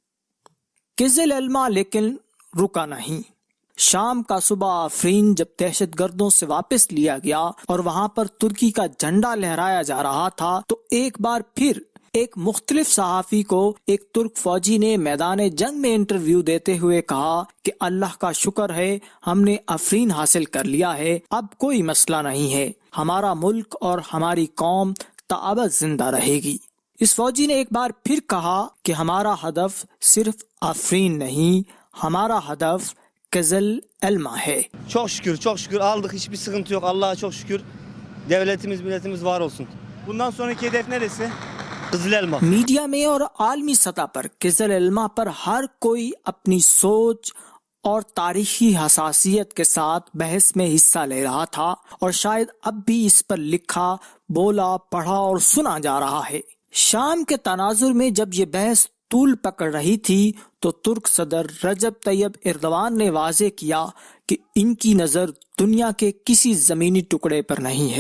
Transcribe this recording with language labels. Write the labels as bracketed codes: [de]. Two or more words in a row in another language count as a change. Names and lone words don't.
[ur] قزل ایلما لیکن رکا نہیں۔ شام کا صوبہ عفرین جب دہشت گردوں سے واپس لیا گیا اور وہاں پر ترکی کا جھنڈا لہرایا جا رہا تھا تو ایک بار پھر ایک مختلف صحافی کو ایک ترک فوجی نے میدان جنگ میں انٹرویو دیتے ہوئے کہا کہ اللہ کا شکر ہے ہم نے عفرین حاصل کر لیا ہے، اب کوئی مسئلہ نہیں ہے، ہمارا ملک اور ہماری قوم تا ابد زندہ رہے گی. اس فوجی نے ایک بار پھر کہا کہ ہمارا ہدف صرف عفرین نہیں، ہمارا ہدف قزل ایلما ہے. [tr] Çok şükür, çok şükür aldık. Hiçbir sıkıntı yok. Allah'a çok şükür. Devletimiz, milletimiz var olsun. Bundan sonraki hedef neresi? Kızıl Elma. [ur] میڈیا میں اور عالمی سطح پر قزل ایلما پر ہر کوئی اپنی سوچ اور تاریخی حساسیت کے ساتھ بحث میں حصہ لے رہا تھا اور شاید اب بھی اس پر لکھا، بولا، پڑھا اور سنا جا رہا ہے. شام کے تناظر میں جب یہ بحث طول پکڑ رہی تھی تو ترک صدر رجب طیب اردوان نے واضح کیا کہ ان کی نظر دنیا کے کسی زمینی ٹکڑے پر نہیں ہے.